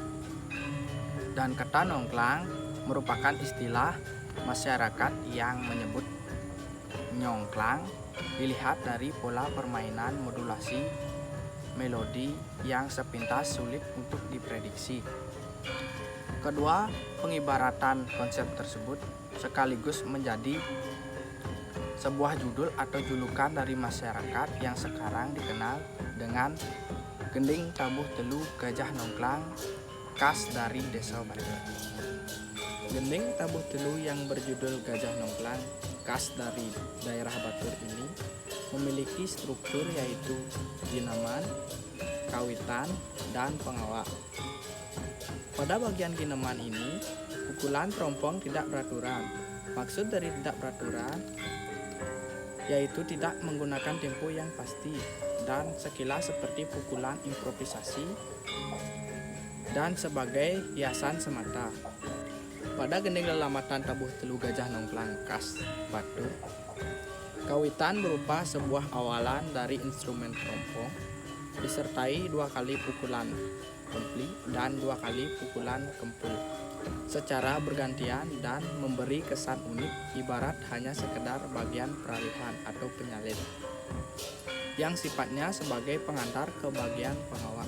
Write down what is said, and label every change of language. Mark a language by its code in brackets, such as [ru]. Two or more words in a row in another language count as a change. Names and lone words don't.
[id] Dan kata nongklang merupakan istilah masyarakat yang menyebut nyongklang, dilihat dari pola permainan modulasi melodi yang sepintas sulit untuk diprediksi. Kedua pengibaratan konsep tersebut sekaligus menjadi sebuah judul atau julukan dari masyarakat yang sekarang dikenal dengan gending tabuh telu Gajah Nongklang khas dari Desa Batur. Gending tabuh telu yang berjudul Gajah Nongklang khas dari daerah Batur ini memiliki struktur yaitu gineman, kawitan, dan pengawak. Pada bagian gineman ini, pukulan terompong tidak beraturan. Maksud dari tidak beraturan yaitu tidak menggunakan tempo yang pasti dan sekilas seperti pukulan improvisasi dan sebagai hiasan semata. Pada gending lelamatan tabuh telu Gajah Nongklang khas Batur, kawitan berupa sebuah awalan dari instrumen terompong disertai 2 kali pukulan kempli dan 2 kali pukulan kempul secara bergantian dan memberi kesan unik, ibarat hanya sekedar bagian peralihan atau penyalin yang sifatnya sebagai pengantar ke bagian pengawak.